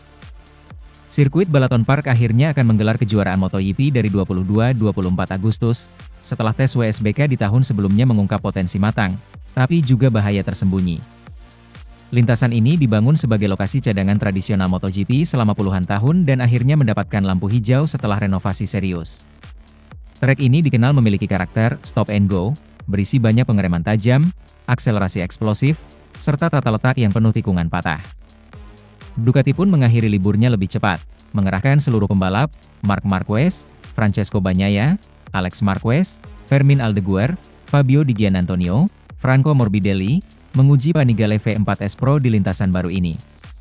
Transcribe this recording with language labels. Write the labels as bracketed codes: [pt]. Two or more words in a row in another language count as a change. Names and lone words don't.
[id] Sirkuit Balaton Park akhirnya akan menggelar kejuaraan MotoGP dari 22-24 Agustus, setelah tes WSBK di tahun sebelumnya mengungkap potensi matang, tapi juga bahaya tersembunyi. Lintasan ini dibangun sebagai lokasi cadangan tradisional MotoGP selama puluhan tahun dan akhirnya mendapatkan lampu hijau setelah renovasi serius. Trek ini dikenal memiliki karakter [en] stop and go, [id] berisi banyak pengereman tajam, akselerasi eksplosif, serta tata letak yang penuh tikungan patah. Ducati pun mengakhiri liburnya lebih cepat, mengerahkan seluruh pembalap, Marc Marquez, Francesco Bagnaia, Alex Marquez, Fermin Aldeguer, Fabio Di Giannantonio, Franco Morbidelli, menguji Panigale V4S Pro di lintasan baru ini.